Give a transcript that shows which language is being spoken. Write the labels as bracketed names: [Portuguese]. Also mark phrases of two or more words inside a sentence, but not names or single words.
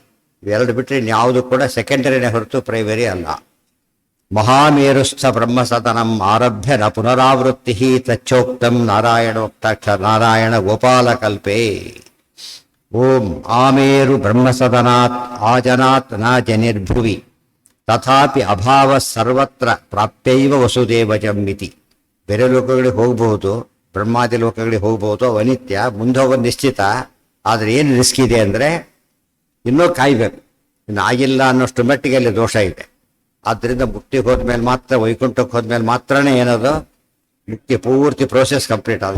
[Kannada] ಇವೆರಡು ಬಿಟ್ಟರೆ ಇನ್ಯಾವುದು ಕೂಡ ಸೆಕೆಂಡರಿನೇ ಹೊರತು ಪ್ರೈಮರಿ ಅಲ್ಲ. [Sanskrit] ಮಹಾಮೇರುಶ್ಚ ಬ್ರಹ್ಮಸದನಂ ಆರಭ್ಯ ನ ಪುನರಾವೃತ್ತಿ ತಚ್ಚೋಕ್ತಂ ನಾರಾಯಣ ಗೋಪಾಲಕಲ್ಪೇ. ಓಂ ಆಮೇರು ಬ್ರಹ್ಮಸದನಾತ್ ಆಜನಾತ್ ನ ಜನಿರ್ಭುವಿ ತಥಾಪಿ ಅಭಾವ ಸರ್ವತ್ರ ಪ್ರಾಪ್ತೈವ ವಸುದೇವಜಂ ಇತಿ. [Kannada] ಬೇರೆ ಲೋಕಗಳಿಗೆ ಹೋಗ್ಬಹುದು, ಬ್ರಹ್ಮಾದಿ ಲೋಕಗಳಿಗೆ ಹೋಗ್ಬಹುದು, ಅನಿತ್ಯ, ಮುಂದೆ ಹೋಗೋದು ನಿಶ್ಚಿತ. ಆದರೆ ಏನು ರಿಸ್ಕ್ ಇದೆ ಅಂದರೆ ಇನ್ನೂ ಕಾಯ್ಬೇಕು, ಇನ್ನು ಆಗಿಲ್ಲ ಅನ್ನೋಷ್ಟು ಮಟ್ಟಿಗೆ ಅಲ್ಲಿ ದೋಷ ಇದೆ. ಆದ್ದರಿಂದ ಮುಕ್ತಿಗೆ ಹೋದ್ಮೇಲೆ ಮಾತ್ರ, ವೈಕುಂಠಕ್ಕೆ ಹೋದ್ಮೇಲೆ ಮಾತ್ರನೇ ಏನದು ಮುಕ್ತಿ ಪೂರ್ತಿ [English] process complete [Kannada] ಆಗೋದು.